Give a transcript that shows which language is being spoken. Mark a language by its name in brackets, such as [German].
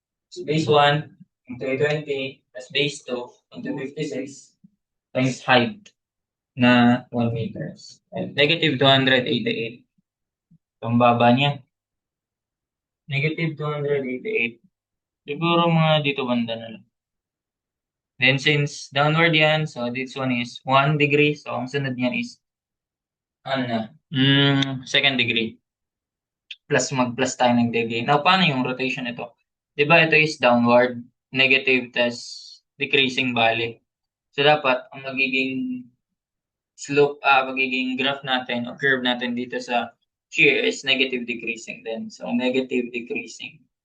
[English] So, base 1 into 320 plus base 2 into 56 times height na 1 meters. And negative 288. [Filipino] So, ang baba niya. Negative 288. Siguro mga dito banda na lang. [English] Then, since downward yan, so this one is 1 degree. [Filipino] So, ang sunod niyan is, ano na, second degree. Plus mag-plus tayo ng degree. Now, paano yung rotation ito? Diba ito is downward, negative, tas decreasing valley. So, dapat ang magiging slope, magiging graph natin o curve natin dito sa shear is negative decreasing din. [English] So, negative decreasing.